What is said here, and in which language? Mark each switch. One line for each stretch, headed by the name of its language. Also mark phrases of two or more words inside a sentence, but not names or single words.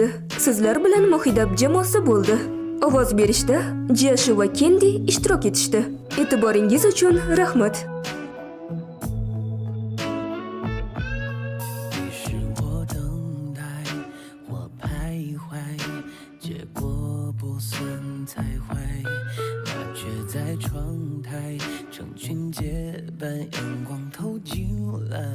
Uzbek: Sizlar bilan Mohidab jamoasi bo'ldi. Ovoz berishda Jashu va Kendi ishtirok etishdi. E'tiboringiz uchun rahmat.
Chinese: 于是我等待，我徘徊，结果不算才坏，麻雀在窗台，成群结伴，阳光透进来。